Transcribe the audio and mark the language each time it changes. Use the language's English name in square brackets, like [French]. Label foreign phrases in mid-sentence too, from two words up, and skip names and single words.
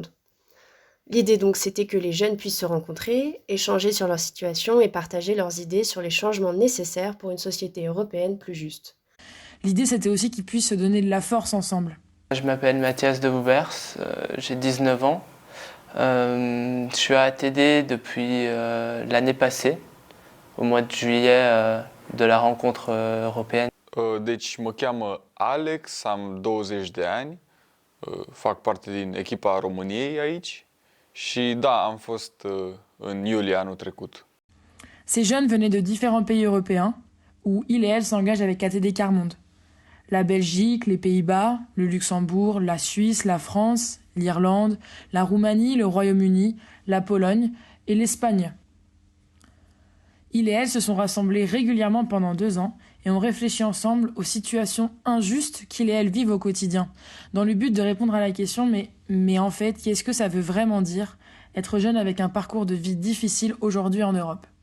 [French] L'idée donc c'était que les jeunes puissent se rencontrer, échanger sur leur situation et partager leurs idées sur les changements nécessaires pour une société européenne plus juste. L'idée c'était aussi qu'ils puissent se donner de la force ensemble. Je m'appelle Mathias de Wouvers, j'ai 19 ans. Je suis à ATD depuis l'année passée, au mois de juillet de la rencontre européenne. [Romanian] Deci mă cheamă Alex, am 20 de ani, fac parte din echipa României aici și da, am fost în iulie anul trecut. [French] Ces jeunes venaient de différents pays européens où ils et elles s'engagent avec ATD Carmonde. La Belgique, les Pays-Bas, le Luxembourg, la Suisse, la France, l'Irlande, la Roumanie, le Royaume-Uni, la Pologne et l'Espagne. Ils et elles se sont rassemblés régulièrement pendant 2 ans et ont réfléchi ensemble aux situations injustes qu'ils et elles vivent au quotidien, dans le but de répondre à la question mais en fait, qu'est-ce que ça veut vraiment dire être jeune avec un parcours de vie difficile aujourd'hui en Europe ?